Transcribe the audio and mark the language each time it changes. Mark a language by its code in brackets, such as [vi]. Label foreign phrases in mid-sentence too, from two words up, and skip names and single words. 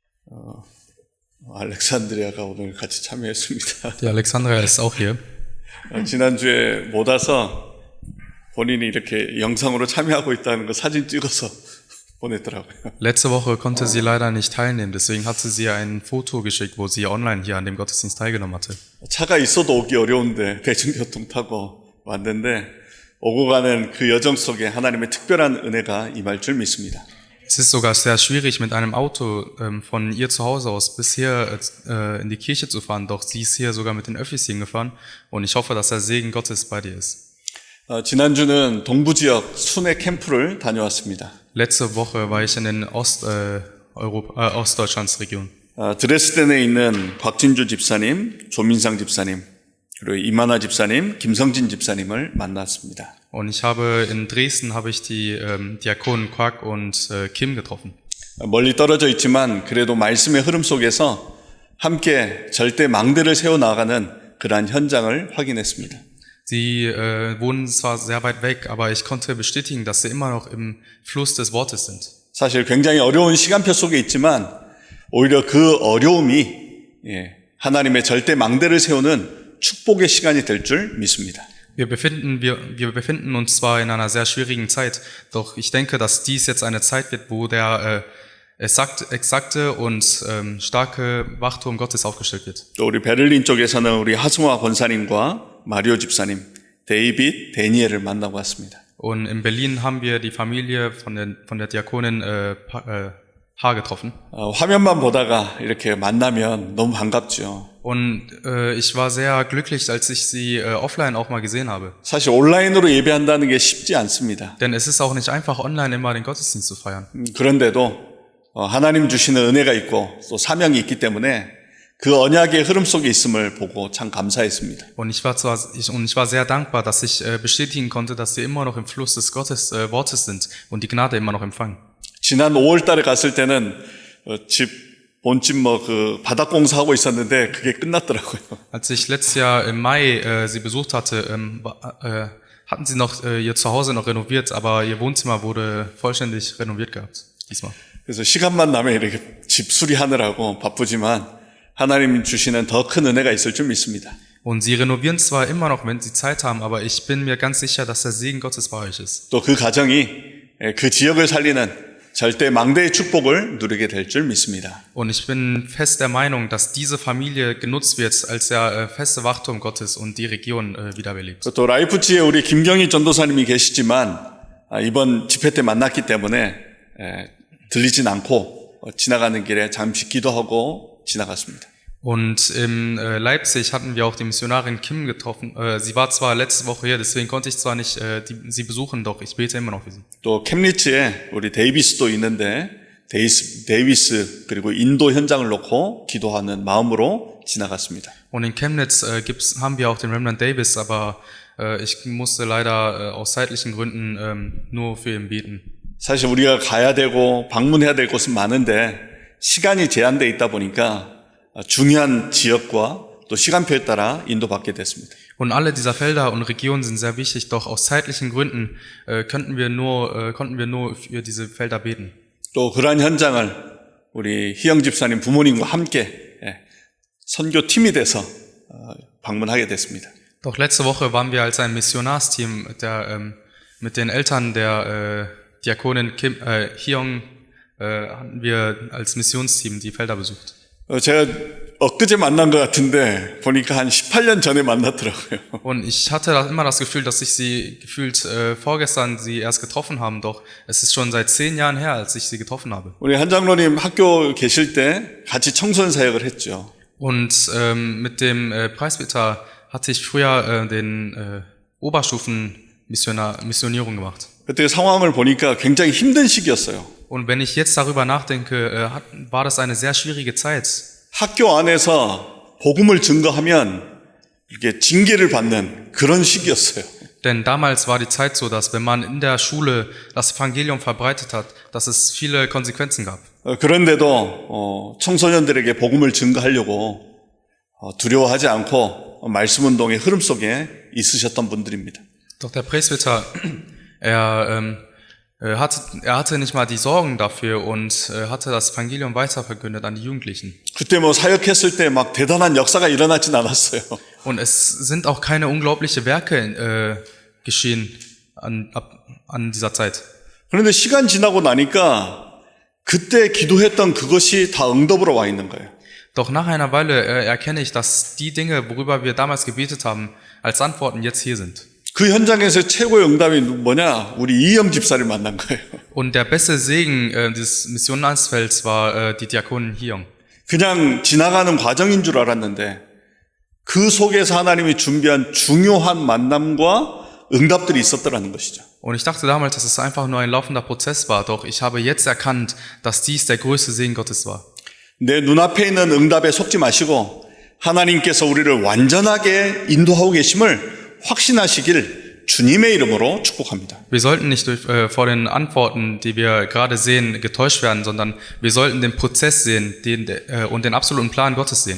[ko] 알렉산드리아가 오늘 같이 참여했습니다. [de] Die Alexandria ist auch hier. [ko] 지난주에 못 와서 본인이 이렇게 영상으로 참여하고 있다는 거 사진 찍어서 보냈더라고요. [de] Letzte Woche konnte sie leider nicht teilnehmen, deswegen hatte sie ein Foto geschickt, wo sie online hier an dem Gottesdienst teilgenommen hatte. [ko] 차가 있어도 오기 어려운데 대중교통 타고 왔는데 오고 가는 그 여정 속에 하나님의 특별한 은혜가 임할 줄 믿습니다. [de] Es ist sogar sehr schwierig, mit einem Auto von ihr zu Hause aus bis hier in die Kirche zu fahren, doch sie ist hier sogar mit den Öffis hingefahren und ich hoffe, dass der Segen Gottes bei dir ist. [ko] 지난주는 동부 지역 순회 캠프를 다녀왔습니다. [de] Letzte Woche war ich in den Ostdeutschlandsregion. [ko] 드레스덴에 있는 곽진주 집사님, 조민상 집사님, 그리고 이만화 집사님, 김성진 집사님을 만났습니다. [de] Und in Dresden habe ich die Diakonen Quack und Kim getroffen. [ko] 멀리 떨어져 있지만 그래도 말씀의 흐름 속에서 함께 절대 망대를 세워나가는 그러한 현장을 확인했습니다. [de] Sie wohnen zwar sehr weit weg, aber ich konnte bestätigen, dass sie immer noch im Fluss des Wortes sind. [ko] 사실 굉장히 어려운 시간표 속에 있지만 오히려 그 어려움이 하나님의 절대 망대를 세우는 축복의 시간이 될 줄 믿습니다. [de] Wir befinden uns zwar in einer sehr schwierigen Zeit, doch ich denke, dass dies jetzt eine Zeit wird, wo der exakte und starke Wachturm Gottes aufgestellt wird. [ko] 또 우리 베를린 쪽에서는 우리 하승화 권사님과 마리오 집사님, 데이빗, 데니엘을 만나고 왔습니다. [de] Und in Berlin haben wir die Familie von der Diakonin H. getroffen. [ko] 화면만 보다가 이렇게 만나면 너무 반갑죠. [de] Und ich war sehr glücklich, als ich sie offline auch mal gesehen habe. [ko] 사실 온라인으로 예배한다는 게 쉽지 않습니다. [de] Denn es ist auch nicht einfach, online immer den Gottesdienst zu feiern. [ko] 그런데도 하나님 주시는 은혜가 있고 또 사명이 있기 때문에 그 언약의 흐름 속에 있음을 보고 참 감사했습니다. [de] Und ich war sehr dankbar, dass ich bestätigen konnte, dass sie immer noch im Fluss des Wortes sind und die Gnade immer noch empfangen. [ko] 지난 5월 달에 갔을 때는 본집 바닥 공사하고 있었는데 그게 끝났더라고요. [de] Als ich letztes Jahr im Mai sie besucht hatte, hatten sie noch ihr Zuhause noch renoviert, aber ihr Wohnzimmer wurde vollständig renoviert gehabt diesmal. [ko] 그래서 시간만 나면 이렇게 집 수리하느라고 바쁘지만 하나님 주시는 더 큰 은혜가 있을 줄 믿습니다. [de] Und sie renovieren zwar immer noch, wenn sie Zeit haben, aber ich bin mir ganz sicher, dass der Segen Gottes bei euch ist. [ko] 또 그 가정이 그 지역을 살리는 절대 망대의 축복을 누리게 될 줄 믿습니다. [de] Und ich bin fest der Meinung, dass diese Familie genutzt wird als der feste Wachturm Gottes und die Region wiederbelebt. [ko] 또 라이프치에 우리 김경희 전도사님이 계시지만 이번 집회 때 만났기 때문에 들리진 않고 지나가는 길에 잠시 기도하고 지나갔습니다. [de] Und in Leipzig hatten wir auch die Missionarin Kim getroffen. Sie war zwar letzte Woche hier, deswegen konnte ich zwar nicht sie besuchen, doch ich bete immer noch für sie. [ko] 또 캠리츠에 우리 데이비스도 있는데 데이비스 그리고 인도 현장을 놓고 기도하는 마음으로 지나갔습니다. [de] Und in Chemnitz haben wir auch den Remnant Davis, aber ich musste leider aus zeitlichen Gründen nur für ihn beten. [ko] 사실 우리가 가야 되고 방문해야 될 곳은 많은데 시간이 제한되어 있다 보니까 중요한 지역과 또 시간표에 따라 인도받게 됐습니다. [de] Und alle dieser Felder und Regionen sind sehr wichtig, doch aus zeitlichen Gründen konnten wir nur für diese Felder beten. [ko] 또 그러한 현장을 우리 희영 집사님 부모님과 함께 선교팀이 돼서 방문하게 됐습니다. [de] Doch letzte Woche waren wir als ein Missionarsteam mit den Eltern der Diakonin Kim Hyung hatten wir als Missionsteam die Felder besucht. [ko] 제가 엊그제 만난 것 같은데 보니까 한 18년 전에 만났더라고요. [de] Und ich hatte immer das Gefühl, dass ich sie vorgestern sie erst getroffen haben, doch es ist schon seit 10 Jahren her, als ich sie getroffen habe. [ko] 우리 한 장로님 학교 계실 때 같이 청소년 사역을 했죠. [de] Und mit dem Presbyter hatte ich früher den Oberstufen-Missionierung gemacht. [ko] 그때 상황을 보니까 굉장히 힘든 시기였어요. [de] Und wenn ich jetzt darüber nachdenke, war das eine sehr schwierige Zeit. [ko] 학교 안에서 복음을 증거하면 이렇게 징계를 받는 그런 시기였어요. [de] Denn damals war die Zeit so, dass wenn man in der Schule das Evangelium verbreitet hat, dass es viele Konsequenzen gab. [ko] 그런데도 청소년들에게 복음을 증거하려고 두려워하지 않고 말씀 운동의 흐름 속에 있으셨던 분들입니다. [de] Doch der Presbyter, Er hatte nicht mal die Sorgen dafür und hatte das Evangelium weiterverkündet an die Jugendlichen. [ko] 그때 뭐 사역했을 때 막 대단한 역사가 일어나진 않았어요. [de] Und es sind auch keine unglaubliche Werke geschehen an dieser Zeit. [ko] 그런데 시간 지나고 나니까 그때 기도했던 그것이 다 응답으로 와 있는 거예요. [de] Doch nach einer Weile erkenne ich, dass die Dinge, worüber wir damals gebetet haben, als Antworten jetzt hier sind. [ko] 그 현장에서 최고의 응답이 뭐냐? 우리 이영 집사를 만난 거예요. [de] Und der beste Segen des Missionsfelds war die Diakonin Hyung. [ko] 그냥 지나가는 과정인 줄 알았는데 그 속에서 하나님이 준비한 중요한 만남과 응답들이 있었더라는 것이죠. [de] Und ich dachte damals, dass es einfach nur ein laufender Prozess war, doch ich habe jetzt erkannt, dass dies der größte Segen Gottes war. [ko] 내 눈앞에 있는 응답에 속지 마시고 하나님께서 우리를 완전하게 인도하고 계심을 확신하시길 주님의 이름으로 축복합니다. [de] Wir sollten nicht vor den Antworten, die wir gerade sehen, getäuscht werden, sondern wir sollten den Prozess sehen und den absoluten Plan Gottes sehen.